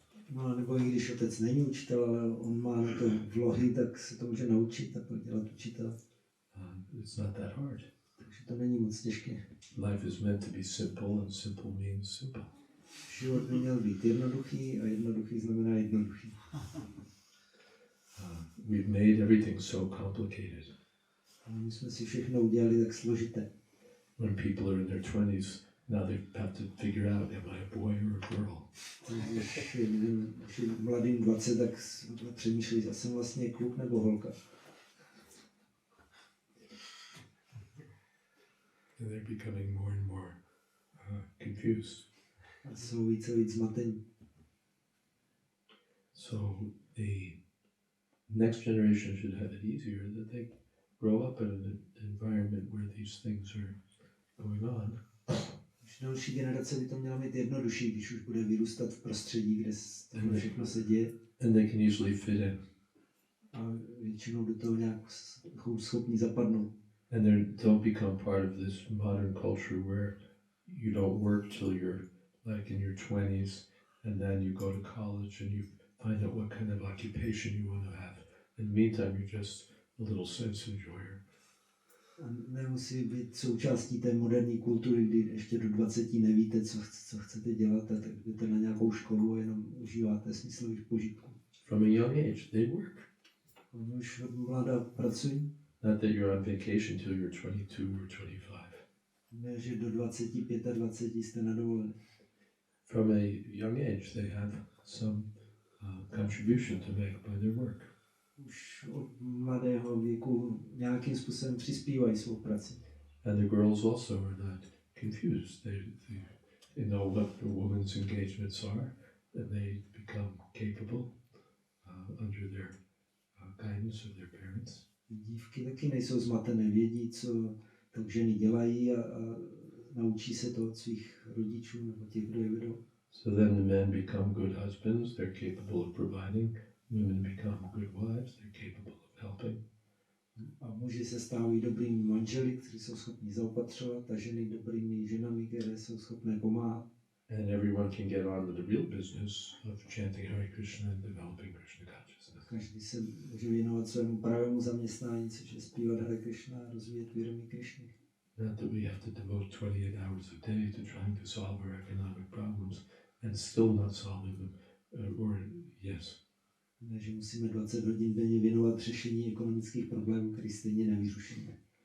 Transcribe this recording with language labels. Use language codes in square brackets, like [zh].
[cs] No, nebo i když otec není učitel, ale on má na to vlohy, tak se to může naučit a pak dělat učitel. [en] It's not that hard. [cs] Takže to není moc těžké. [en] Life is meant to be simple, and simple means simple. [cs] Život by měl být jednoduchý a jednoduchý znamená jednoduchý. [en] We've made everything so complicated. [cs] A my jsme si všechno udělali tak složité. [en] When people are in their 20s, now they have to figure out, am I a boy or a girl? [cs] Když je mladým 20, tak přemýšlí, já jsem vlastně kluk nebo holka. [en] And they're becoming more and more confused. [cs] A jsou víc a víc zmatení. [en] So the next generation should have it easier, that they grow up in an environment where these things are going on. [cs] Už další generace by to měla mít jednodušší, když už bude vyrůstat v prostředí, kde tohle všechno se děje. [en] And they can easily fit in. [cs] A většinou do toho nějak schopní zapadnout. [en] And they don't become part of this modern culture where you don't work till you're like in your 20s, and then you go to college and you find out what kind of occupation you want to have. In the meantime, you're just a little sense enjoyer. [cs] A nemusí být součástí té moderní kultury, kdy ještě do 20 nevíte, co chcete dělat, a tak jdete na nějakou školu a jenom užíváte smyslových požitků. [en] From a young age, they work. [cs] Oni už od mláda pracují. [en] Not that you're on vacation till you're 22 or 25. [cs] Ne, že do 25 jste na dovolené. [en] From a young age, they have some contribution to make by their work. [cs] Už od mladého věku nějakým způsobem přispívají svou prací. [en] And the girls also are not confused. They know what the woman's engagements are, and they become capable under their guidance of their parents. [cs] Dívky taky nejsou zmatené, vědí, co tak ženy dělají a naučí se to od svých rodičů nebo těch, kdo je vedou. [en] So then the men become good husbands, they're capable of providing. Women become good wives, they're capable of helping. [cs] A muži se stávají dobrými manželi, kteří jsou schopni zaopatřovat, a ženy dobrými ženami, které jsou schopné pomáhat. [en] And everyone can get on with the real business of chanting Hare Krishna and developing Krishna consciousness. [cs] Každý se může věnovat svému pravému zaměstnání, což je zpívat Hare Krishna a rozvíjet vědomí Krishny. [en] Not that we have to devote 28 hours a day to trying to solve our economic problems and still not solving them, or yes. [cs] Ne, že musíme 20 hodin denně věnovat řešení ekonomických problémů, které stejně nevyřešíme.